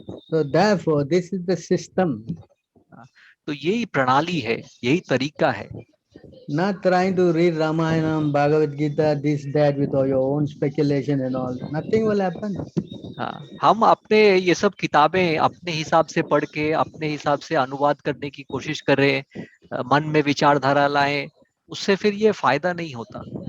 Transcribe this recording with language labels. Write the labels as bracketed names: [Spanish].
[English] So therefore, this is the system. [Hindi] तो यही प्रणाली है, यही तरीका है। [English] Not trying to read Ramayana, Bhagavad Gita, this, that with all your own speculation and all. Nothing will happen. [Hindi] हम अपने ये सब किताबें अपने हिसाब से पढ़ के अपने हिसाब से अनुवाद करने की कोशिश कर रहे हैं, मन में विचारधारा लाएं, उससे फिर ये फायदा नहीं होता।